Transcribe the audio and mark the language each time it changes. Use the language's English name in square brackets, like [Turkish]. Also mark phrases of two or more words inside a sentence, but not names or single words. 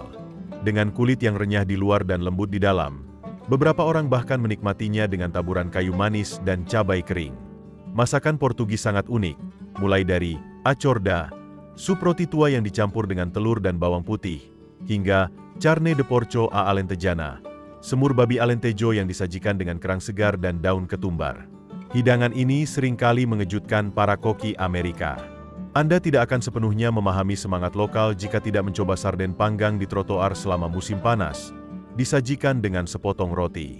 [Indonesian] Dengan kulit yang renyah di luar dan lembut di dalam, beberapa orang bahkan menikmatinya dengan taburan kayu manis dan cabai kering. Masakan Portugis sangat unik, mulai dari acorda, sup roti tua yang dicampur dengan telur dan bawang putih, hingga [Portuguese] carne de porco a alentejana, [Indonesian] semur babi alentejo yang disajikan dengan kerang segar dan daun ketumbar. Hidangan ini seringkali mengejutkan para koki Amerika. Anda tidak akan sepenuhnya memahami semangat lokal jika tidak mencoba sarden panggang di trotoar selama musim panas, disajikan dengan sepotong roti.